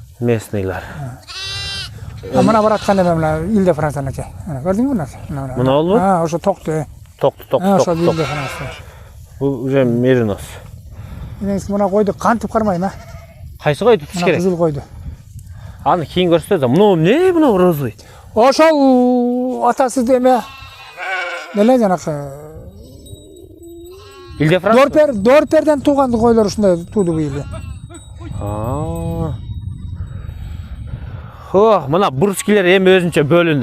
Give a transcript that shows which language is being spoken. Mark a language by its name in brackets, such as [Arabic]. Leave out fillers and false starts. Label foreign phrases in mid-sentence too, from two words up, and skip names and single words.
[Kyrgyz] Мына бараткан эме мына Илде-Франс анакей. Көрдүңбү мына? Мына болбу? Ошо токту. Ошо Илде-Франс. Бул уже Меринос. Мына койду кантип кармайм, Кайсы койду туш керек? Кызыл койду. [Kazakh] Аны кейін көрсетеді. Мынау не мынау розовый? [Kyrgyz] Ошол атасы деме. Деле жанакы. Илде Франс. Дорперден тууган койлор ушундай тууду быйыл. Ох, мына бурскилер эми өзүнчө бөлүндү.